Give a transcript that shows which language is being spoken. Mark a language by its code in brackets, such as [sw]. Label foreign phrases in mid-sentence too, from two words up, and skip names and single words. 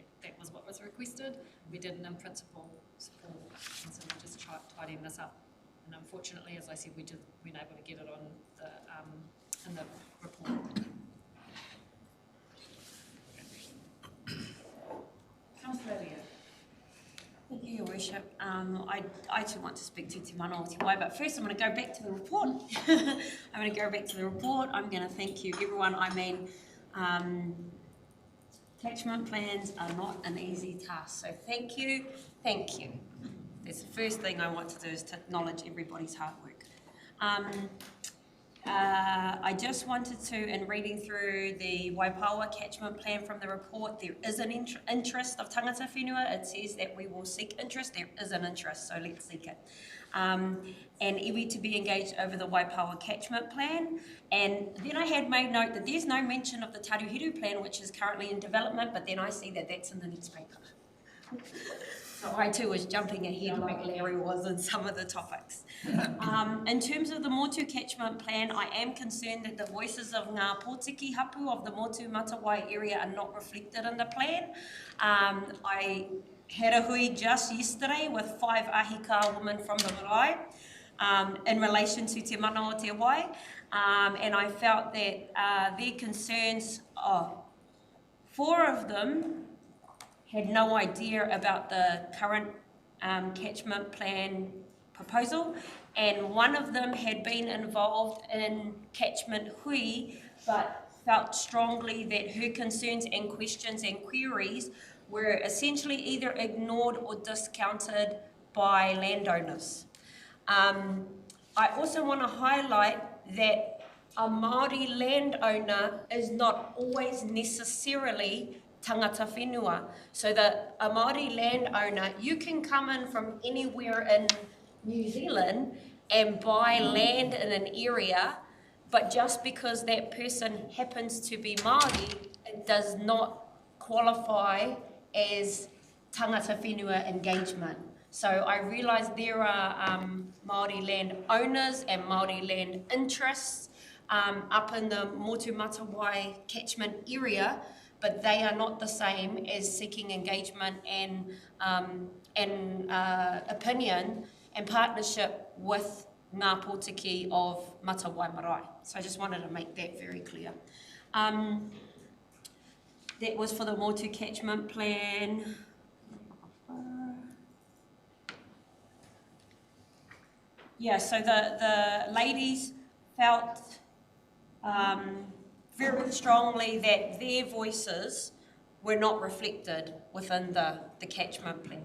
[en] That was what was requested. We did an in principle support, and so we're just tidying this up. And unfortunately, as I said, we just weren't able to get it on the in the report. Councillor Ria. Thank you, Your Worship. I too want to speak to [mi] te mana o te wai, [en] but first I'm going to go back to the report. I'm going to go back to the report. I'm going to thank you, everyone. I mean, catchment plans are not an easy task, so thank you, thank you. That's the first thing I want to do, is to acknowledge everybody's hard work. I just wanted to, in reading through the Waipawa catchment plan from the report, there is an interest of [mi] tangata whenua. [en] It says that we will seek interest. There is an interest, so let's seek it. And iwi to be engaged over the Waipawa catchment plan. And then I had made note that there's no mention of the Taruhiru plan, which is currently in development, but then I see that that's in the next paper. So I too was jumping ahead like Larry was in some of the topics. In terms of the Motu catchment plan, I am concerned that the voices of [mi] ngā pōtiki hapu [en] of the Motu Matawai area are not reflected in the plan. I had a hui just yesterday with 5 ahika women from the marae in relation to [mi] te mana o te wai, [en] and I felt that their concerns, 4 of them had no idea about the current catchment plan proposal, and one of them had been involved in catchment hui but felt strongly that her concerns and questions and queries were essentially either ignored or discounted by landowners. I also want to highlight that a Māori landowner is not always necessarily [mi] tangata whenua. [en] So that a Māori landowner, you can come in from anywhere in New Zealand and buy land in an area, but just because that person happens to be Māori, it does not qualify as [mi] tangata whenua [en] engagement. So I realise there are Māori land owners and Māori land interests up in the Motu Matawai catchment area, but they are not the same as seeking engagement and opinion and partnership with [mi] ngā pōtiki [en] of Matawai Marae. So I just wanted to make that very clear. That was for the Motu catchment plan. Yeah, so the ladies felt very strongly that their voices were not reflected within the catchment plan.